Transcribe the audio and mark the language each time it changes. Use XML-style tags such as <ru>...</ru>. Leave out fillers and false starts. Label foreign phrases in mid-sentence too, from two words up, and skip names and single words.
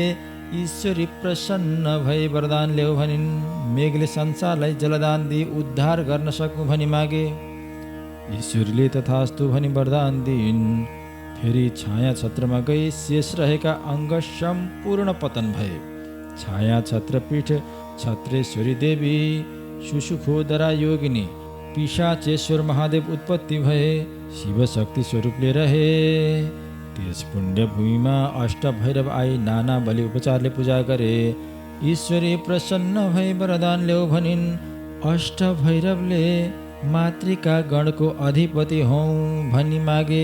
<ne>ईश्वरी प्रसन्न भई वरदान ल्याऊ भनिन्। मेघले संसारलाई जलदान दिई उद्धार गर्न सकौँ भनी मागे। ईश्वरीले तथास्तु भनी वरदान दिइन्। फेरि छाया छत्रमा गई शेष रहेका अङ्ग सम्पूर्ण पतन भए। छाया छत्रपीठ छत्रेश्वरी देवी सुसुखोदरा योगिनी पिशाचेश्वर महादेव उत्पत्ति भए। शिव शक्ति स्वरूपले रहे। त्यस पुण्य भूमिमा अष्ट भैरव आई नाना बलि उपचारले पूजा गरे। ईश्वरी प्रसन्न भई वरदान ल्याऊ भनिन्। अष्ट भैरवले मातृका गणको अधिपति हौँ भनी मागे।</ne>